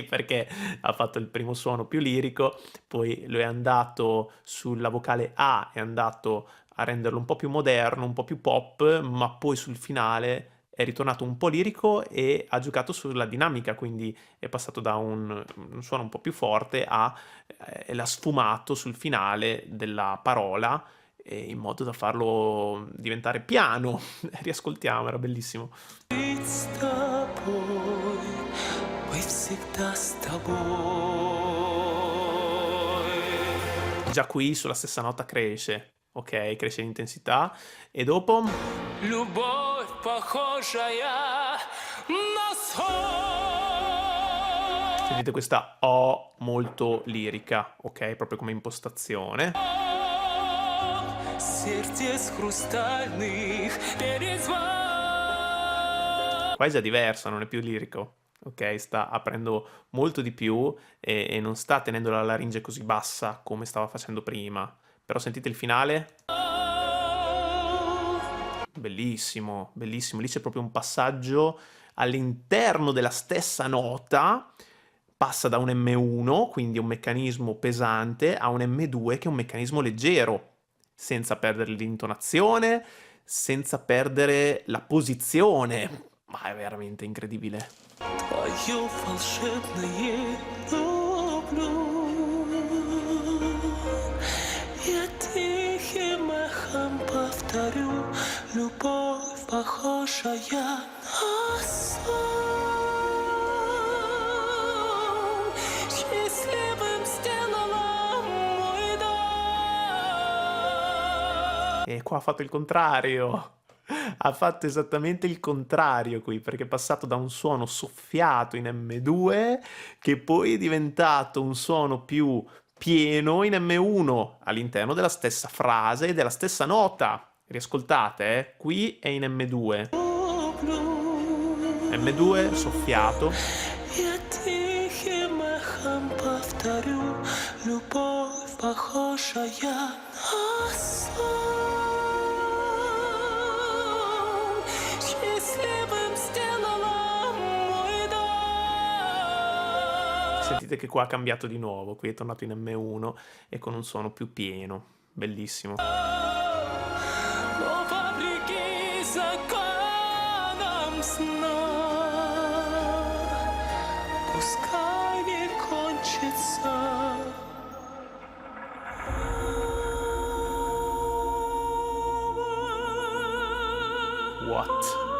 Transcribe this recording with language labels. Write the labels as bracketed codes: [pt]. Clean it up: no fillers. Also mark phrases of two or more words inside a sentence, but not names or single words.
[it] Perché ha fatto il primo suono più lirico, poi lo è andato sulla vocale A, è andato a renderlo un po' più moderno, un po' più pop, ma poi sul finale è ritornato un po' lirico e ha giocato sulla dinamica, quindi è passato da un suono un po' più forte a l'ha sfumato sul finale della parola, in modo da farlo diventare piano. Riascoltiamo, era bellissimo. [ru] Быть с тобой, быть всегда с тобой. [it] Già qui sulla stessa nota cresce, ok? Cresce l'intensità e dopo [ru] Любовь, похожая на сон, [it] sentite questa O molto lirica, ok? Proprio come impostazione. [ru] сердец хрустальных перезвон. [it] Qua è già diversa, non è più lirico, ok? Sta aprendo molto di più e non sta tenendo la laringe così bassa come stava facendo prima. Però sentite il finale? Bellissimo, bellissimo. Lì c'è proprio un passaggio all'interno della stessa nota, passa da un M1, quindi un meccanismo pesante, a un M2 che è un meccanismo leggero, senza perdere l'intonazione, senza perdere la posizione. Ma è veramente incredibile. [ru] Твое волшебное люблю. Я тихим эхом повторю, любовь, похожая на сон. Счастливым сделала мой дом. [it] E qua ha fatto il contrario. Ha fatto esattamente il contrario qui, perché è passato da un suono soffiato in M2 che poi è diventato un suono più pieno in M1 all'interno della stessa frase e della stessa nota. Riascoltate, qui è in M2. [ru] люблю. [it] M2 soffiato. [ru] Я тихим эхом повторю, любовь похожая на сон. Счастливым сделала мой дом. [it] Sentite che qua ha cambiato di nuovo, qui è tornato in M1 e con un suono più pieno. Bellissimo. [ru] Но вопреки законам сна, пускай не кончится. What?